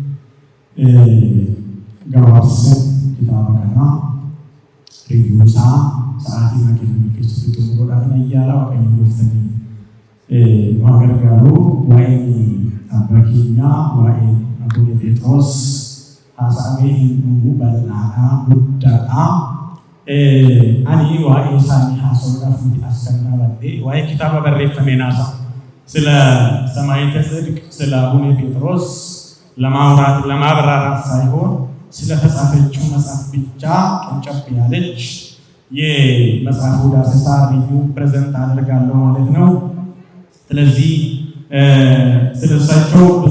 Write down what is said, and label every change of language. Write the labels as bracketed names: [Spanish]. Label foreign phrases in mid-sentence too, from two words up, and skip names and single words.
[Oromo] gabaabsan kitaaba kanaa riyyuu isaa sa'aatii makiinaa keessatti xumuruudhaaf ayyaala waaqayyoon dhuftanii waan gargaaru waa'ee abbaa keenyaa waa'ee Abuune Phexros haasa'amee hin dhumu bal'aadhaa guddaadhaa. Ani waa'ee isaanii haasa'uudhaaf nuti as kan dhaabadhe waa'ee kitaaba barreeffamee naasa sila [Amharic] ሰማዕተ ጽድቅ ስለ አቡነ ጴጥሮስ ለማብራራት ሳይሆን ስለተጻፈችው መጽሐፍ ብቻ ቀንጨብ ያለች የመጽሐፉ ዳሰሳ [English] review present [Amharic] አደርጋለሁ ማለት ነው። ስለዚህ ስለሳቸው ብዙ